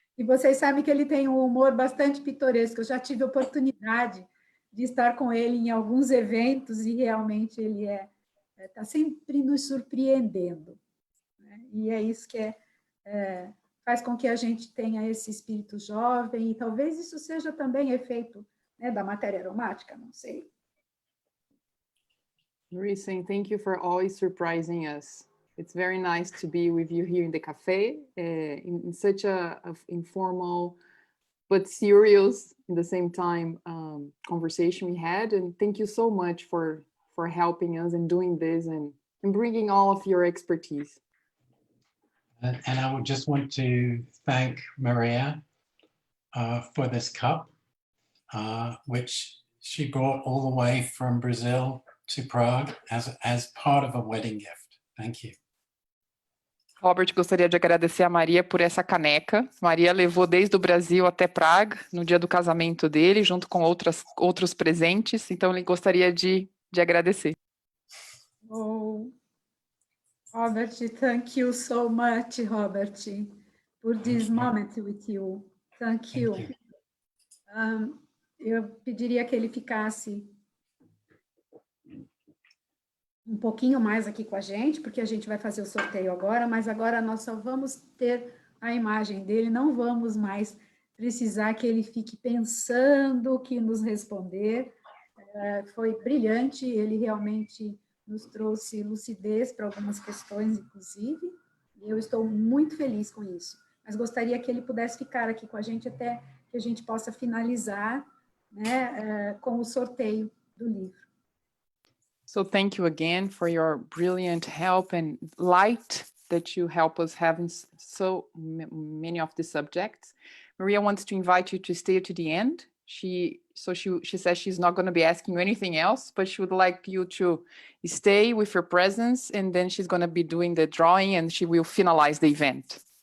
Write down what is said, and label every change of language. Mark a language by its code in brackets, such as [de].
[pt] E vocês sabem que ele tem um humor bastante pitoresco. Eu já tive a oportunidade de estar com ele em alguns eventos e realmente ele está sempre nos surpreendendo, né? E é isso que faz com que a gente tenha esse espírito jovem e talvez isso seja também efeito, né, da matéria aromática, não sei. [en] Risen, thank you for always surprising us. It's very nice to be with you here in the cafe, in such a informal but serious, in the same time, conversation we had. And thank you so much for helping us and doing this and bringing all of your expertise. And I would just want to thank Maria for this cup, which she brought all the way from Brazil to Prague as part of a wedding gift. Thank you. [pt] Robert, gostaria de agradecer a Maria por essa caneca. Maria levou desde o Brasil até Praga, no dia do casamento dele, junto com outros presentes, então ele gostaria de agradecer. [en] Oh, Robert, thank you so much, Robert, for this moment with you. Thank you. [pt] Eu pediria que ele ficasse um pouquinho mais aqui com a gente, porque a gente vai fazer o sorteio agora, mas agora nós só vamos ter a imagem dele, não vamos mais precisar que ele fique pensando que nos responder. Foi brilhante, ele realmente nos trouxe lucidez para algumas questões, inclusive, e eu estou muito feliz com isso. Mas gostaria que ele pudesse ficar aqui com a gente até que a gente possa finalizar, né, com o sorteio do livro. [en] So thank you again for your brilliant help and light that you help us have in so many of the subjects. Maria wants to invite you to stay to the end. She says she's not going to be asking you anything else, but she would like you to stay with your presence, and then she's going to be doing the drawing and she will finalize the event.